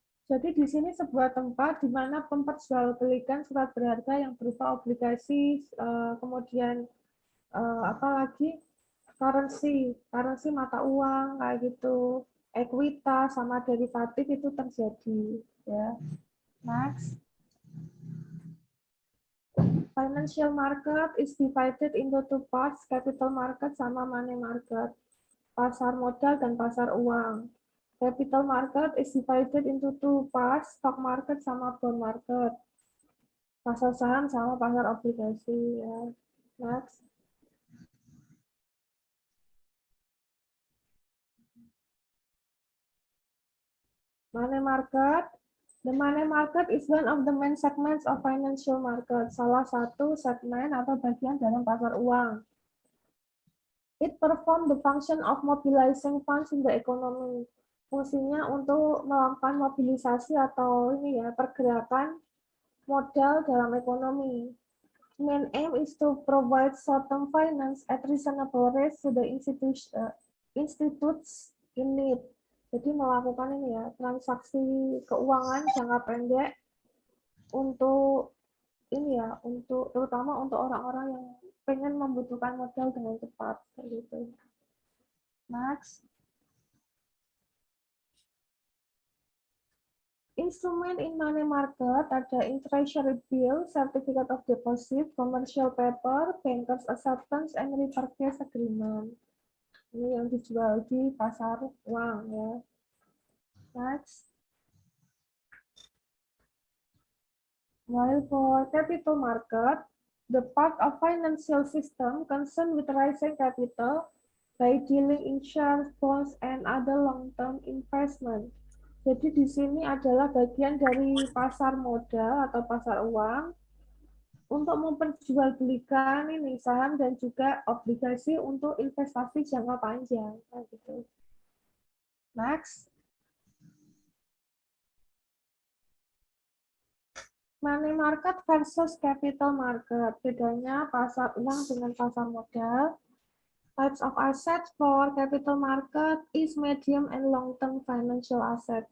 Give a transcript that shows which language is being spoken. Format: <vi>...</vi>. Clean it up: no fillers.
<id>Jadi di sini sebuah tempat di mana memperjualbelikan surat berharga yang berupa obligasi, kemudian apalagi currency mata uang kayak gitu, ekuitas sama derivatif itu terjadi. Ya, next.</id> <en>Financial market is divided into two parts, capital market sama money market.</en> <id>Pasar modal dan pasar uang.</id> <en>Capital market is divided into two parts, stock market sama bond market.</en> <id>Pasar saham sama pasar obligasi. Ya. Next.</id> <en>Money market, The money market is one of the main segments of financial market.</en> <id>Salah satu segmen atau bagian dalam pasar uang.</id> <en>It perform the function of mobilizing funds in the economy.</en> <id>Fungsinya untuk melakukan mobilisasi atau pergerakan modal dalam ekonomi.</id> <en>Main aim is to provide short-term finance at reasonable rates to the institutes in need.</en> <id>Jadi melakukan transaksi keuangan jangka pendek untuk untuk terutama untuk orang-orang yang pengen membutuhkan modal dengan cepat gitu.</id> <en>Next. Instrument in money market ada treasury bill, certificate of deposit, commercial paper, bankers acceptance, and repurchase agreement.</en> <id>Ini yang dijual di pasar uang ya.</id> <en>Next. While for capital market, the part of financial system concerned with raising capital by dealing in shares, bonds, and other long-term investment.</en> <id>Jadi di sini adalah bagian dari pasar modal atau pasar uang untuk memperjualbelikan saham dan juga obligasi untuk investasi jangka panjang. Gitu. Next.</id> <en>Money market versus capital market.</en> <id>Bedanya pasar uang dengan pasar modal.</id> <en>Types of assets for capital market is medium and long-term financial asset.</en>